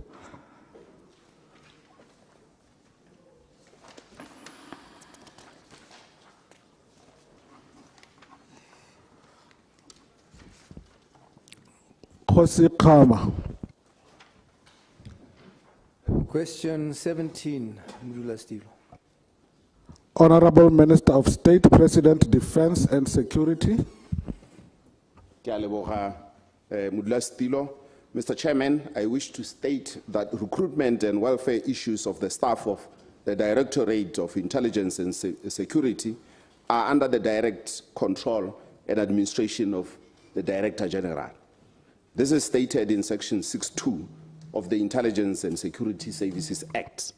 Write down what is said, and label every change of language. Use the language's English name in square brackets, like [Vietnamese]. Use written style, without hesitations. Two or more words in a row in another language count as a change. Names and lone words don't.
[English] Dikgosi Kama. Question 17, Modula Stilo. Honorable Minister of State President, Defense and Security. [Tswana] ke a leboga Modula Stilo. [English] Mr. Chairman, I wish to state that recruitment and welfare issues of the staff of the Directorate of Intelligence and Security are under the direct control and administration of the Director General. This is stated in Section 6.2 of the Intelligence and Security Services Act.